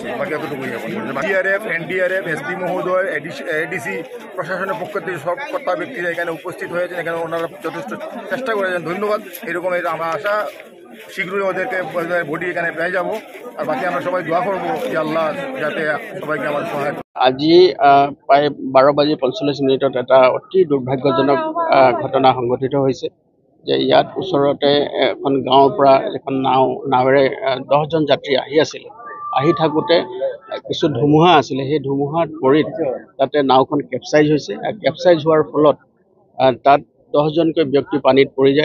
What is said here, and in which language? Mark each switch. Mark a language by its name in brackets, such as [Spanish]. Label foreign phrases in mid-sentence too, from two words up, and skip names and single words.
[Bangla] বাকি এতটুকুই এখন ডিআরএফ, এনডিআরএফ, এসপি মহোদয়, এডিসি প্রশাসনের পক্ষ থেকে সব কর্তা ব্যক্তিরা এখানে উপস্থিত হয়েছেন। এখানে ওনারা যথেষ্ট চেষ্টা করেছেন, ধন্যবাদ। এরকম আমার আশা শীঘ্রই ওদেরকে বডি এখানে পেয়ে যাবো। আর বাকি আমরা সবাই দোয়া করবো যে আল্লাহ যাতে সবাইকে আমাদের সহায়। [Assamese] আজি প্ৰায় 12:45 এটা অতি দুৰ্ভাগ্যজনক ঘটনা সংঘটিত হৈছে যে ইয়াত ওচৰতে এখন গাঁৱৰ পৰা এখন নাৱেৰে 10 জন যাত্ৰী আহি থাকোঁতে কিছু ধুমুহা আছিলে। সেই ধুমুহাত পৰি তাতে নাওখন কেপচাইজ হৈছে। কেপচাইজ হোৱাৰ ফলত তাত 10 জনকৈ ব্যক্তি পানীত পৰি যায়।